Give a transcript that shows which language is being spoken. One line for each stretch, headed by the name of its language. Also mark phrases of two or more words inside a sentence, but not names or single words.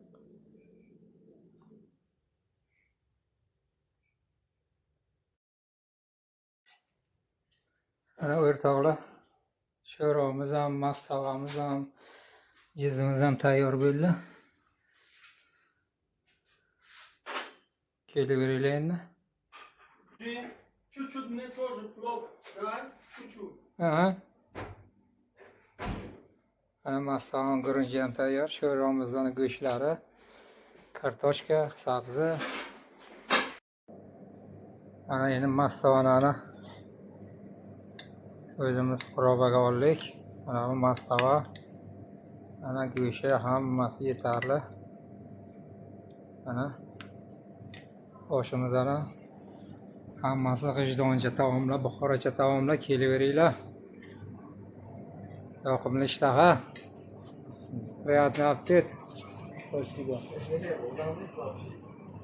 Uzbek: Ana o'rtoqlar, sho'rvamiz ham, mastavamiz ham, jizimiz ham tayyor bo'ldi. Kelaveringlar endi.
Russian: Чуть-чуть мне тоже плов, давай, чуть-чуть. Aha.
Uzbek: Ana mastavon gurunchi ham tayyor. Sho'rvamizning go'shtlari, kartoshka, sabzi. Ana endi mastavonani o'zimiz probaga oldik. Mana bu mastava. Ana go'shti hammasi yetarli. Ana oshimizni hammasi g'ijdoncha taomlar, buxorocha taomlar, kelaveringlar. Yoqimli ishtaha.
Russian: Приятный аппетит. Спасибо.